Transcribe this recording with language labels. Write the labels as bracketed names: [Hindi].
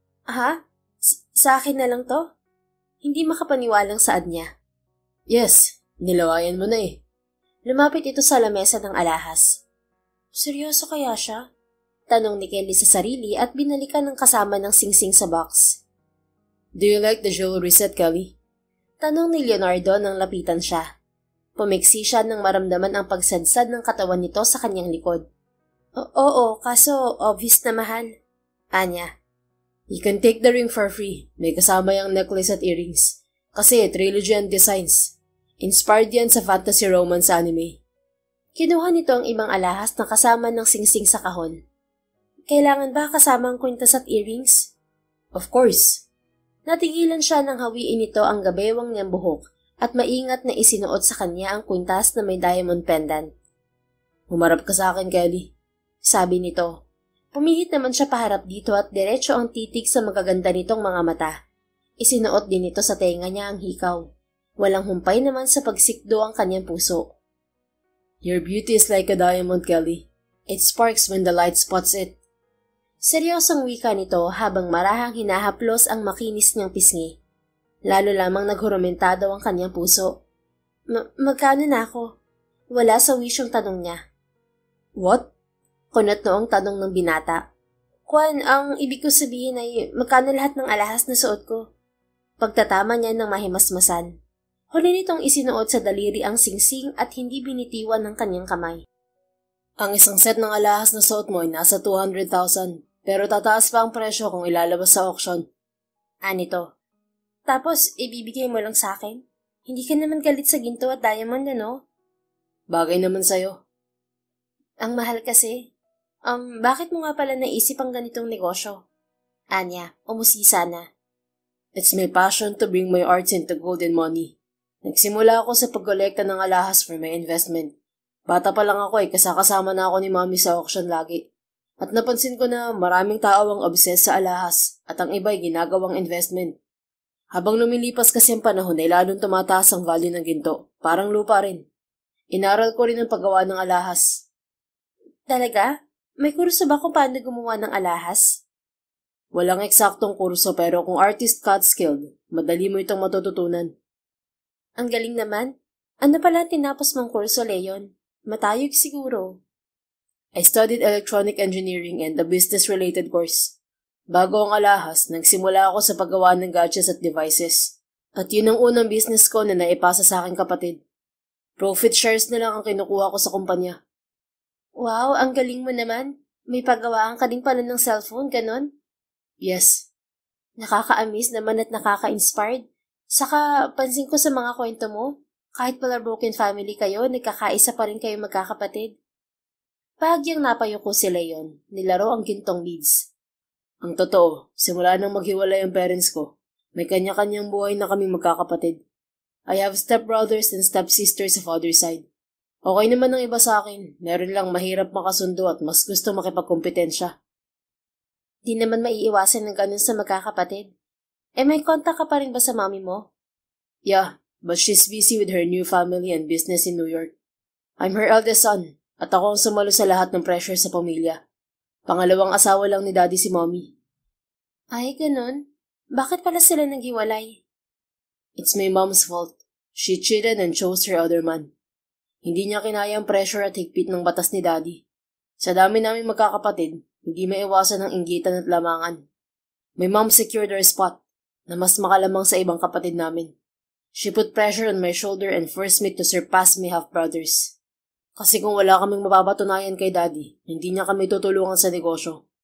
[Filipino] Ha? Sa akin na lang to? Hindi makapaniwalang saad niya. Yes, nilawayan mo na eh. Lumapit ito sa lamesa ng alahas. Seryoso kaya siya? Tanong ni Kelly sa sarili at binalikan ng kasama ng singsing sa box. [English] Do you like the jewelry set, Kelly? [Filipino] Tanong ni Leonardo nang lapitan siya. Pumiksi siya nang maramdaman ang pagsadsad ng katawan nito sa kanyang likod. Oo, kaso obvious na mahal. Anya. [English] You can take the ring for free. [Filipino] May kasama yung necklace at earrings. Kasi trilogy and designs. Inspired yan sa fantasy romance anime. Kinuha nito ang ibang alahas na kasama ng singsing sa kahon. Kailangan ba kasama ang kwintas at earrings? [English] Of course. [Filipino] Natigilan siya nang hawiin nito ang gabewang niyang buhok at maingat na isinuot sa kanya ang kwintas na may diamond pendant. Humarap ka sa akin, Kelly. Sabi nito. Pumihit naman siya paharap dito at diretso ang titig sa magaganda nitong mga mata. Isinuot din nito sa tenga niya ang hikaw. Walang humpay naman sa pagsikdo ang kanyang puso. [English] Your beauty is like a diamond, Kelly. It sparks when the light spots it. [Filipino] Seryosong wika nito habang marahang hinahaplos ang makinis niyang pisngi. Lalo lamang naghurumentado ang kanyang puso. Magkano na ako? Wala sa wisyong tanong niya. [English] What? [Filipino] Kunot noong tanong ng binata. Kwan, ang ibig ko sabihin ay magkano lahat ng alahas na suot ko. Pagtatama niya ng mahimasmasan. Huli nitong isinuot sa daliri ang singsing at hindi binitiwan ng kanyang kamay. Ang isang set ng alahas na suot mo ay nasa 200,000, pero tataas pa ang presyo kung ilalabas sa auction. Anito. Tapos, ibibigay mo lang sa akin? Hindi ka naman galit sa ginto at diamond, ano? Bagay naman sa'yo. Ang mahal kasi. Bakit mo nga pala naisip ang ganitong negosyo? Anya, umusisa na. [English] It's my passion to bring my arts into gold and money. [Filipino] Nagsimula ako sa pagkolekta ng alahas [English] for my investment. [Filipino] Bata pa lang ako kasakasama na ako ni Mommy sa auction lagi. At napansin ko na maraming tao ang obsessed sa alahas at ang iba'y ginagawang investment. Habang lumilipas kasi ang panahon ay lalong tumataas ang value ng ginto, parang lupa rin. Inaral ko rin ang paggawa ng alahas. Talaga? May kurso ba kung paano gumawa ng alahas? Walang eksaktong kurso pero kung artist ka at skilled, madali mo itong matututunan. Ang galing naman. Ano pala tinapos mong kurso, Leon? Matayog siguro. [English] I studied electronic engineering and a business-related course. [Filipino] Bago ang alahas, nagsimula ako sa paggawa ng gadgets at devices. At yun ang unang business ko na naipasa sa aking kapatid. Profit shares na lang ang kinukuha ko sa kumpanya. Wow, ang galing mo naman. May paggawaan ka din pala ng cellphone, ganon? [English] Yes. [Filipino] Nakaka-amaze naman at nakaka-inspired. Saka, pansin ko sa mga kwento mo, kahit pala broken family kayo, nagkakaisa pa rin kayo magkakapatid. Bahagyang napayo ko si Leon, nilaro ang gintong beads. Ang totoo, simula nang maghiwalay ang parents ko, may kanya-kanyang buhay na kaming magkakapatid. [English] I have stepbrothers and stepsisters sa father's side. [Filipino] Okay naman ang iba sa akin, meron lang mahirap makasundo at mas gusto makipagkompetensya. Di naman maiiwasan ng ganun sa magkakapatid. May kontak ka pa rin ba sa mami mo? [English] Yeah, but she's busy with her new family and business in New York. I'm her eldest son, [Filipino] at ako ang sumalo sa lahat ng pressure sa pamilya. Pangalawang asawa lang ni Daddy si Mommy. Ay, ganun? Bakit pala sila naghiwalay? [English] It's my mom's fault. She cheated and chose her other man. [Filipino] Hindi niya kinaya ang pressure at higpit ng batas ni Daddy. Sa dami naming magkakapatid, hindi maiwasan ang inggitan at lamangan. [English] My mom secured her spot, [Filipino] na mas makalamang sa ibang kapatid namin. [English] She put pressure on my shoulder and forced me to surpass my half-brothers. [Filipino] Kasi kung wala kaming mapapatunayan kay Daddy, hindi niya kami tutulungan sa negosyo.